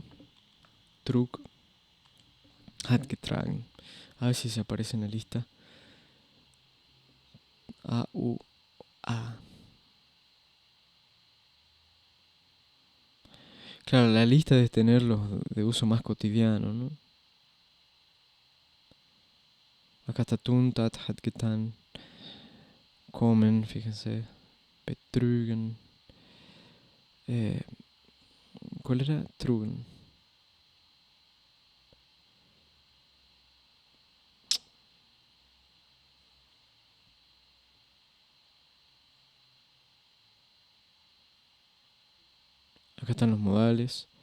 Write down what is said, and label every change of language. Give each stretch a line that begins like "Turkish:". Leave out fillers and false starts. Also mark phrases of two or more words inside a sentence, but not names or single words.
German: Trug. Hat getragen.
Spanish: A ver si se aparece en la lista. A, U, A. Claro, la lista debe tenerlos de uso más cotidiano, ¿no? Acá está
German: tun, tat, hat getan.
Spanish: Comen, fíjense. Betrügen. ¿Cuál era? Trugen. Acá están los modales.